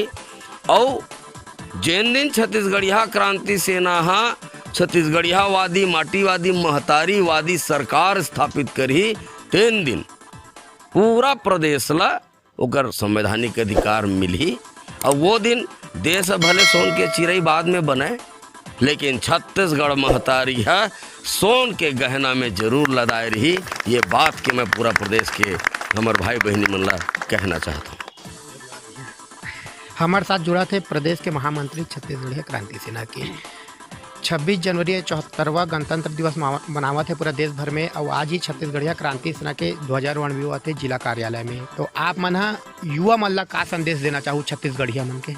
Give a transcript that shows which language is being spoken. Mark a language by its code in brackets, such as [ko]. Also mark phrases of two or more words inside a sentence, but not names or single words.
[hne] और जेन दिन छत्तीसगढ़िया क्रांति सेना हा छत्तीसगढ़ियावादी माटीवादी महतारीवादी सरकार स्थापित करी, तेन दिन पूरा प्रदेश ला ओकर संवैधानिक अधिकार मिली। और वो दिन देश भले सोन के चिरई बाद में बने, लेकिन छत्तीसगढ़ महतारी है सोन के गहना में जरूर लदाए रही। ये बात के मैं पूरा प्रदेश के हमारे भाई बहनी मन ला कहना चाहता हूँ। हमारे साथ जुड़ा थे प्रदेश के महामंत्री छत्तीसगढ़िया क्रांति सेना के। 26 जनवरी 74वां गणतंत्र दिवस मनावा थे पूरा देश भर में। और आज ही छत्तीसगढ़िया क्रांति सेना के ध्वजारोहण भी हुआ थे जिला कार्यालय में। तो आप मन युवा मन ला का संदेश देना चाहूँ छत्तीसगढ़िया मन के?